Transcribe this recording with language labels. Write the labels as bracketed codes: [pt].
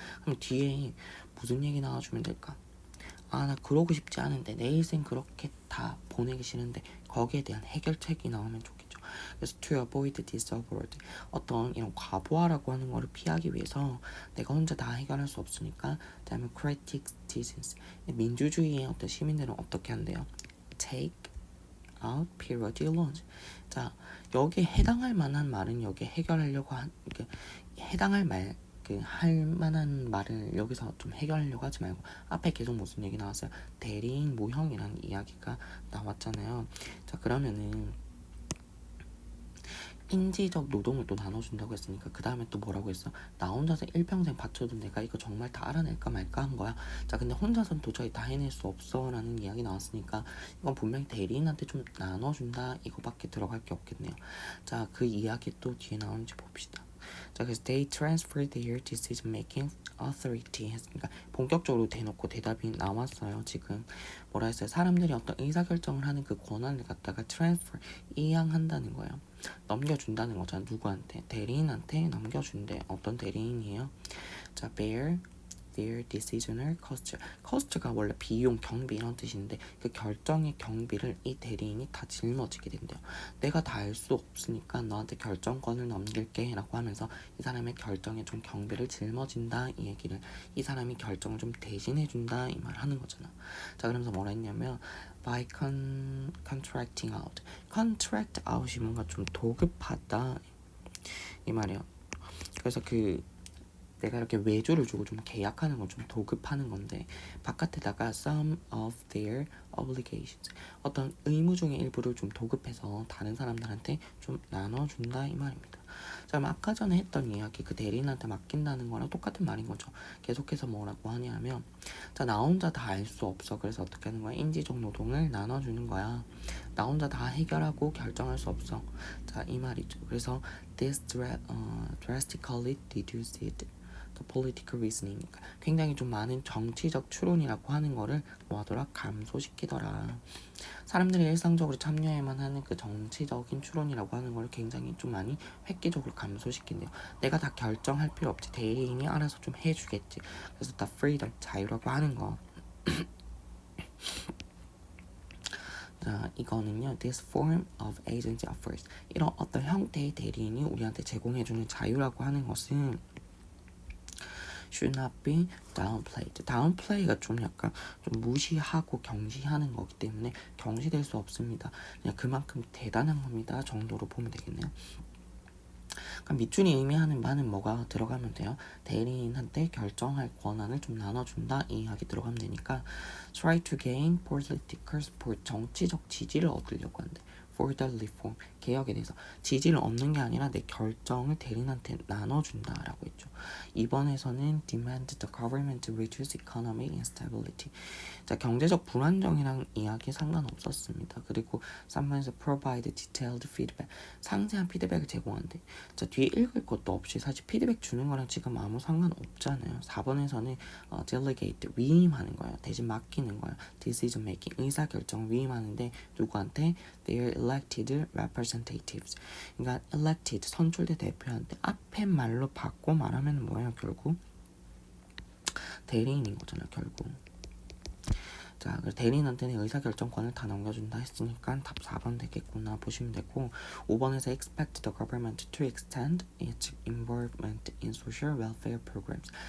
[ko] 그럼 뒤에 무슨 얘기 나와주면 될까? 아, 나 그러고 싶지 않은데 내 일생 그렇게 다 보내기 싫은데 거기에 대한 해결책이 나오면 좋겠죠. 그래서 [en] to avoid this overload, [ko] 어떤 이런 과부하라고 하는 거를 피하기 위해서 내가 혼자 다 해결할 수 없으니까 [en] democratic citizens, [ko] 민주주의의 어떤 시민들은 어떻게 한대요? [en] take out periodic loans. [ko] 자, 여기에 해당할 만한 말은 여기에 해결하려고 해당할 말, 할 만한 말을 여기서 좀 해결하려고 하지 말고 앞에 계속 무슨 얘기 나왔어요? 대리인 모형이라는 이야기가 나왔잖아요. 자, 그러면은 인지적 노동을 또 나눠준다고 했으니까 그 다음에 또 뭐라고 했어? 나 혼자서 일평생 바쳐도 내가 이거 정말 다 알아낼까 말까 한 거야. 자, 근데 혼자서는 도저히 다 해낼 수 없어 라는 이야기 나왔으니까 이건 분명히 대리인한테 좀 나눠준다 이거밖에 들어갈 게 없겠네요. 자, 그 이야기 또 뒤에 나오는지 봅시다. 자, 그래서 [en] they transfer their decision making authority [ko] 했으니까 본격적으로 대놓고 대답이 나왔어요. 지금 뭐라 했어요? 사람들이 어떤 의사결정을 하는 그 권한을 갖다가 transfer 이양한다는 거예요. 넘겨준다는 거잖아. 누구한테? 대리인한테 넘겨준대. 어떤 대리인이에요? [en] 자, bear their decisional cost. [ko] cost가 원래 비용, 경비 이런 뜻인데 그 결정의 경비를 이 대리인이 다 짊어지게 된대요. 내가 다 알 수 없으니까 너한테 결정권을 넘길게 라고 하면서 이 사람의 결정에 좀 경비를 짊어진다 이 얘기를, 이 사람이 결정을 좀 대신해준다 이 말 하는 거잖아. 자, 그러면서 뭐라 했냐면 [en] by contracting out. [ko] contract out이 뭔가 좀 도급하다 이 말이에요. 그래서 그 내가 이렇게 외주를 주고 좀 계약하는 건 좀 도급하는 건데 바깥에다가 [en] some of their obligations [ko] 어떤 의무 중의 일부를 좀 도급해서 다른 사람들한테 좀 나눠준다 이 말입니다. 자, 그럼 아까 전에 했던 이야기 그 대리인한테 맡긴다는 거랑 똑같은 말인 거죠. 계속해서 뭐라고 하냐면 자, 나 혼자 다 알 수 없어. 그래서 어떻게 하는 거야? 인지적 노동을 나눠주는 거야. 나 혼자 다 해결하고 결정할 수 없어. 자, 이 말이죠. 그래서 [en] this drastically reduced the political reasoning. [ko] 굉장히 좀 많은 정치적 추론이라고 하는 거를 뭐하더라? 감소시키더라. 사람들이 일상적으로 참여해만 하는 그 정치적인 추론이라고 하는 걸 굉장히 좀 많이 획기적으로 감소시킨대요. 내가 다 결정할 필요 없지. 대리인이 알아서 좀 해주겠지. 그래서 다 freedom, 자유라고 하는 거. 자, 이거는요. [en] This form of agency offers. [ko] 이런 어떤 형태의 대리인이 우리한테 제공해주는 자유라고 하는 것은 [en] should not be downplayed. [ko] downplay가 좀 약간 좀 무시하고 경시하는 거기 때문에 경시될 수 없습니다. 그냥 그만큼 대단한 겁니다 정도로 보면 되겠네요. 그러니까 밑줄이 의미하는 바는 뭐가 들어가면 돼요? 대리인한테 결정할 권한을 좀 나눠준다 이 이야기 들어가면 되니까 [en] try to gain political support. [ko] 정치적 지지를 얻으려고 한대. [en] for the reform. [ko] 개혁에 대해서 지지를 얻는 게 아니라 내 결정을 대리인한테 나눠준다라고 했죠. 이번에서는 [en] demand the government to reduce economic instability. [ko] 자, 경제적 불안정이랑 이야기 상관없었습니다. 그리고 3번에서 [en] provide detailed feedback. [ko] 상세한 피드백을 제공한대. 자, 뒤에 읽을 것도 없이 사실 피드백 주는 거랑 지금 아무 상관없잖아요. 4번에서는 delegate, 위임하는 거예요. 대신 맡기는 거예요. decision making, 의사결정 위임하는데 누구한테? [en] their elected representatives. [ko] 그러니까 elected, 선출된 대표한테 앞에 말로 바꿔 말하면 뭐예요? 결국 대리인인 거잖아요. 결국. 자, 대리인한테는 의사결정권을 다 넘겨준다 했으니까 답 4번 되겠구나 보시면 되고 5번에서 [en] expect the government to extend its involvement in social welfare programs.